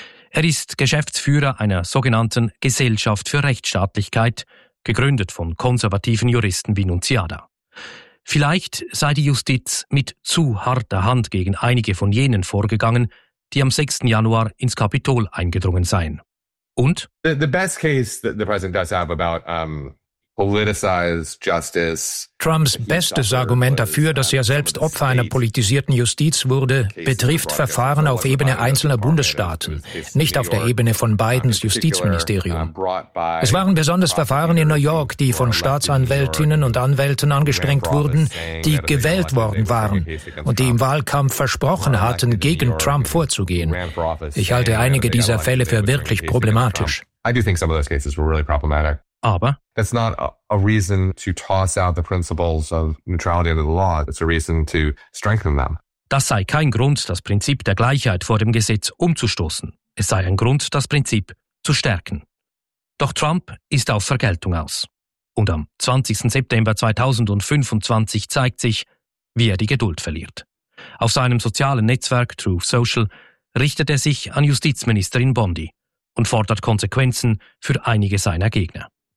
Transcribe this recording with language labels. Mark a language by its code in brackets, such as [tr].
[de] Er ist Geschäftsführer einer sogenannten Gesellschaft für Rechtsstaatlichkeit, gegründet von konservativen Juristen wie Nunziata. Vielleicht sei die Justiz mit zu harter Hand gegen einige von jenen vorgegangen, die am 6. Januar ins Kapitol eingedrungen seien. Und? [en] The best case that the president does have about politicized justice. [de] Trumps bestes Argument dafür, dass er selbst Opfer einer politisierten Justiz wurde, betrifft Verfahren auf Ebene einzelner Bundesstaaten, nicht auf der Ebene von Bidens Justizministerium. Es waren besonders Verfahren in New York, die von Staatsanwältinnen und Anwälten angestrengt wurden, die gewählt worden waren und die im Wahlkampf versprochen hatten, gegen Trump vorzugehen. Ich halte einige dieser Fälle für wirklich problematisch. [en] I do think some of those cases were really problematic. [de] Aber [en] that's not a reason to toss out the principles of neutrality under the law. It's a reason to strengthen them. [de] Das sei kein Grund, das Prinzip der Gleichheit vor dem Gesetz umzustoßen. Es sei ein Grund, das Prinzip zu stärken. Doch Trump ist auf Vergeltung aus. Und am 20. September 2025 zeigt sich, wie er die Geduld verliert. Auf seinem sozialen Netzwerk Truth Social richtet er sich an Justizministerin Bondi und fordert Konsequenzen für einige seiner Gegner.